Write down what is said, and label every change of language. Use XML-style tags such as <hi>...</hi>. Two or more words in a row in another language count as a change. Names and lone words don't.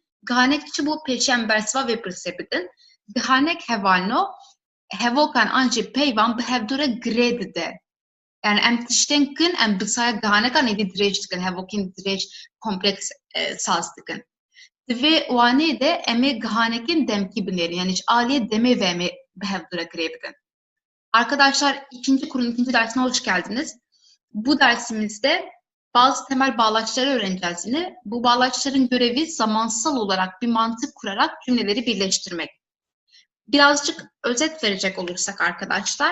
<ku>Gihanek çi bû pêşiyan bersiva vê pirsê bidin. Gihanek hevalno hevokan an jî peyvan bi hevdû re girê dide. Yani em tiştên kin em bisaya gihanekan êdî dirêj dikin, hevokên dirêj kompleks saz dikin. Divê waneyê de em ê gihanekên demkî binêrin. Yani ji aliyê demê ve em ê bi hevdû re girê bidin.</ku> <tr>Arkadaşlar ikinci kurun ikinci dersine hoş geldiniz. Bu dersimizde bazı temel bağlaçları öğreneceğiz yine. Bu bağlaçların görevi zamansal olarak bir mantık kurarak cümleleri birleştirmek. Birazcık özet verecek olursak arkadaşlar.</tr>